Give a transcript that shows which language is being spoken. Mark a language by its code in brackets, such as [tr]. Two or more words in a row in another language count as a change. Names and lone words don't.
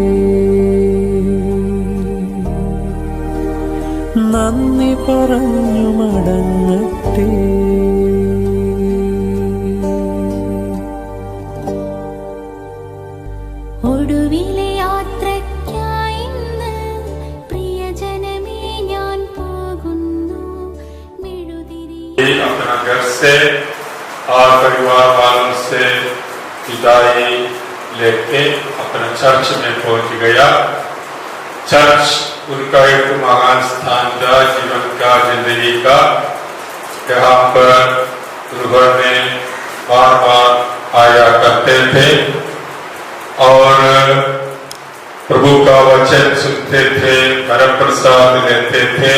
[ml] നന്ദി പറഞ്ഞു മടങ്ങട്ടെ. ഒടുവിലെ യാത്രയ്ക്കായി ഇന്ന് പ്രിയജനമേ ഞാൻ പോകുന്നു. മെഴുതിരി [hi] अपना घर से और परिवार वालों से विदाई लेके अपना चर्च में पहुंच गया. चर्च उनका एक महान स्थान था जीवन का, जिंदगी का. यहाँ पर उन्होंने बार बार आया करते थे और प्रभु का वचन सुनते थे, परम प्रसाद लेते थे.